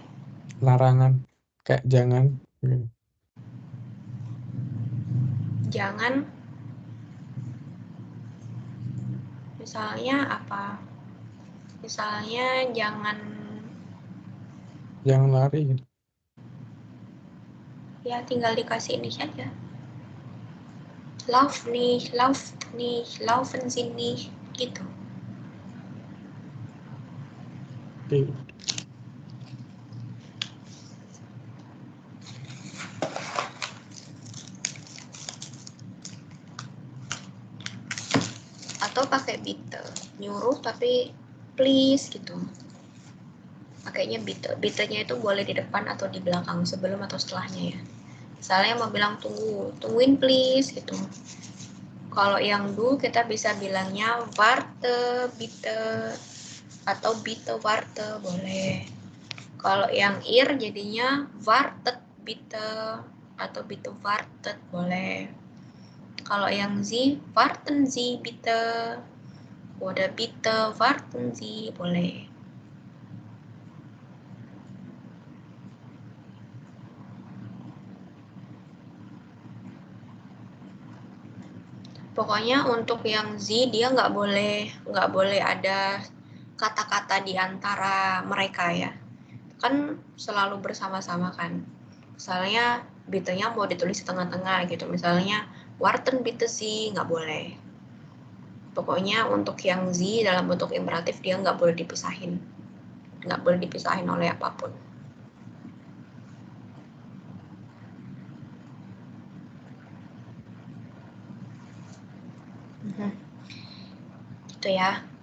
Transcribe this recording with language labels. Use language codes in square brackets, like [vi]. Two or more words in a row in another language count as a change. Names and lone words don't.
[id] Larangan, kayak jangan. jangan, misalnya apa? Misalnya jangan lari. ya tinggal dikasih ini saja. [de] Lauf nicht, laufen Sie nicht, [id] gitu. Oke. Atau pakai bitte, nyuruh tapi please gitu. Pakainya bitte. Bitte-nya itu boleh di depan atau di belakang, sebelum atau setelahnya ya. Misalnya mau bilang tungguin please gitu. Kalau yang du kita bisa bilangnya [de] warte, bitte, [id] atau [de] bitte warte [id] boleh. Kalau yang ir jadinya [de] wartet bitte [id] atau [de] bitte wartet [id] boleh. Kalau yang [de] Sie, warten Sie bitte. Oder bitte warten Sie boleh. [id] Pokoknya untuk yang Sie dia nggak boleh ada kata-kata di antara mereka ya. Kan selalu bersama-sama kan. Misalnya bitte-nya mau ditulis di tengah-tengah gitu. Misalnya [de] warten bitte Sie [id] nggak boleh. Pokoknya untuk yang Sie dalam bentuk imperatif dia nggak boleh dipisahin. Nggak boleh dipisahin oleh apapun. Gitu ya.